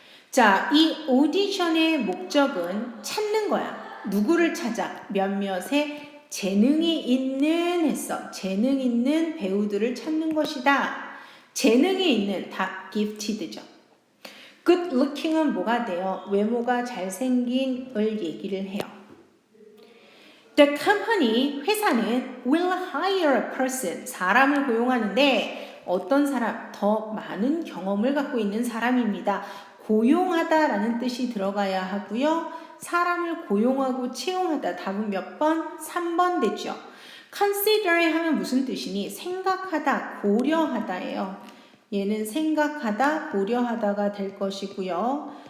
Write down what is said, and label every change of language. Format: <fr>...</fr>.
<ko>자, 이 오디션의 목적은 찾는 거야. 누구를 찾아? 몇몇의 재능이 있는 했어. 재능 있는 배우들을 찾는 것이다. 재능이 있는 다 gifted죠. good looking은 뭐가 돼요? 외모가 잘생긴을 얘기를 해요.</ko> <en>The company,</en> <ko>회사는</ko> <en>will hire a person,</en> <ko>사람을 고용하는데 어떤 사람? 더 많은 경험을 갖고 있는 사람입니다. 고용하다라는 뜻이 들어가야 하고요. 사람을 고용하고 채용하다. 답은 몇 번? 3번 되죠. consider 하면 무슨 뜻이니? 생각하다, 고려하다예요. 얘는 생각하다, 고려하다가 될 것이고요.</ko>